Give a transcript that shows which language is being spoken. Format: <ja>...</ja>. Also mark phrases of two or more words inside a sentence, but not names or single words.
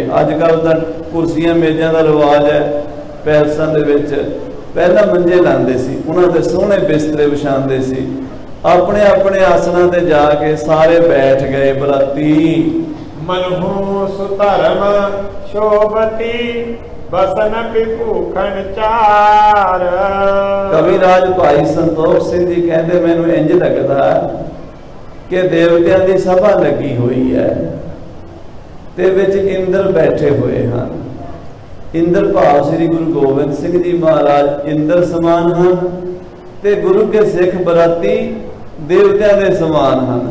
<pa>ਅੱਜ ਕੱਲ੍ਹ ਤਾਂ ਕੁਰਸੀਆਂ ਮੇਜ਼ਾਂ ਦਾ ਰਿਵਾਜ ਹੈ ਪੈਲਸਾਂ ਦੇ ਵਿੱਚ। ਪਹਿਲਾਂ ਮੰਜੇ ਲਾਉਂਦੇ ਸੀ, ਉਹਨਾਂ ਤੇ ਸੋਹਣੇ ਬਿਸਤਰੇ ਵਿਛਾਉਂਦੇ ਸੀ। ਆਪਣੇ ਆਪਣੇ ਆਸਣਾਂ ਤੇ ਜਾ ਕੇ ਸਾਰੇ ਬੈਠ ਗਏ ਬਰਾਤੀ।</pa> <bra>मनहूस धर्म शोभती बसन विभूखण चार।</bra> <pa>ਕਵੀਰਾਜ ਭਾਈ ਸੰਤੋਖ ਸਿੰਘ ਜੀ ਕਹਿੰਦੇ, ਮੈਨੂੰ ਇੰਜ ਲੱਗਦਾ ਕਿ ਦੇਵਤਿਆਂ ਦੀ ਸਭਾ ਲੱਗੀ ਹੋਈ ਹੈ ਤੇ ਵਿੱਚ ਇੰਦਰ ਬੈਠੇ ਹੋਏ ਹਨ। ਇੰਦਰ ਭਾਵ ਸ੍ਰੀ ਗੁਰੂ ਗੋਬਿੰਦ ਸਿੰਘ ਜੀ ਮਹਾਰਾਜ ਇੰਦਰ ਸਮਾਨ ਹਨ ਤੇ ਗੁਰੂ ਕੇ ਸਿੱਖ ਬਰਾਤੀ ਦੇਵਤਿਆਂ ਦੇ ਸਮਾਨ ਹਨ।</pa>